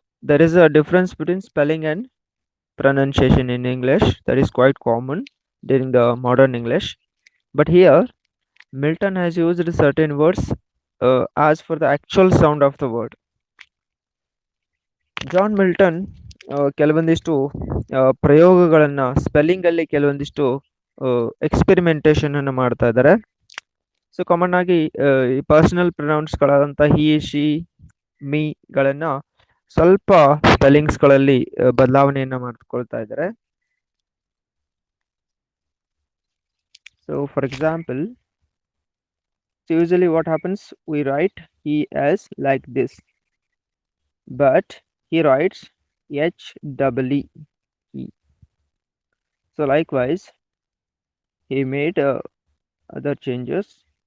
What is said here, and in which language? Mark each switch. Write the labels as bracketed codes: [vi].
[en] There is a difference between spelling and pronunciation in English that is quite common during the modern English. But here, Milton has used certain words as for the actual sound of the word. [kn] John Milton ಕೆಲವೊಂದಿಷ್ಟು ಪ್ರಯೋಗಗಳನ್ನ spelling ಅಲ್ಲಿ ಕೆಲವೊಂದಿಷ್ಟು experimentation ಅನ್ನು ಮಾಡ್ತಾ ಇದ್ದಾರೆ. So common ಆಗಿ ಈ personal pronounce ಗಳಾದಂತ he, she, me ಗಳನ್ನ ಸ್ವಲ್ಪ ಸ್ಪೆಲ್ಲಿಂಗ್ಸ್ ಗಳಲ್ಲಿ ಬದಲಾವಣೆಯನ್ನ ಮಾಡ್ಕೊಳ್ತಾ ಇದ್ದಾರೆ. [en] So for example, usually what happens, we write he as like this, but he writes HEE. So likewise, he made other changes.